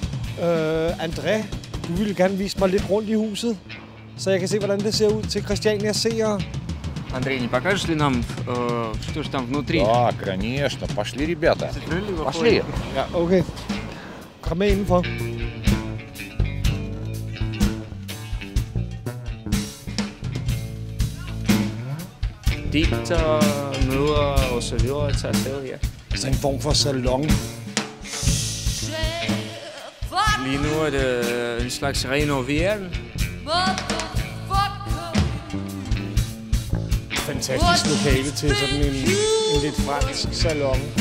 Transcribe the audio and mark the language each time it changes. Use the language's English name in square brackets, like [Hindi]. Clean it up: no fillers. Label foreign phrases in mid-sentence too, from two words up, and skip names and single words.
[Danish] André, du ville gerne vise mig lidt rundt i huset, så jeg kan se, hvordan det ser ud til Christiania seere. [Russian] Андрей, не покажешь ли нам, что же там внутри? Да, конечно. Пошли, ребята. Пошли. [Danish] Ja, okay. Kom med indenfor. Digter, møder og så videre tager afsted her. Altså en form for salon. Lige nu er det en slags renovering. Fantastisk lokale til sådan en lidt fransk salon.